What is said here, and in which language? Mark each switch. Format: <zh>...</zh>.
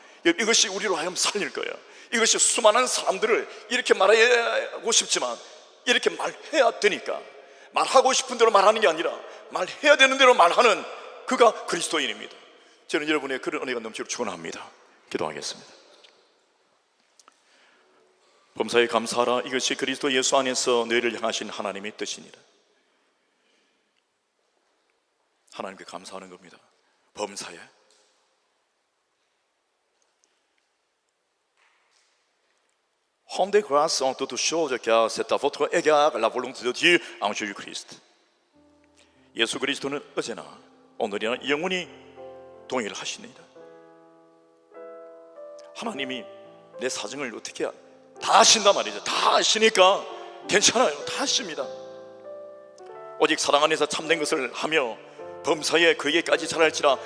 <ko>이것이 우리로 하여금 살릴 거예요. 이것이 수많은 사람들을 이렇게 말하고 싶지만 이렇게 말해야 되니까, 말하고 싶은 대로 말하는 게 아니라 말해야 되는 대로 말하는 그가 그리스도인입니다. 저는 여러분의 그런 은혜가 넘치도록 축원합니다. 기도하겠습니다. 범사에 감사하라. 이것이 그리스도 예수 안에서 너희를 향하신 하나님의 뜻이니라. 하나님께 감사하는 겁니다. 범사에</ko> <fr>Rendez grâce en toutes choses car c'est à votre égard la volonté de Dieu en Jésus-Christ.</fr> <ko>예수 그리스도는 어제나 오늘이나 영원히 동의를 하시니다. 하나님이 내 사정을 어떻게 다 아신단 말이죠. 다 아시니까 괜찮아요. 다 아십니다. 오직 사랑 안에서 참된 것을 하며 범사에 그에게까지 자랄지라.</ko>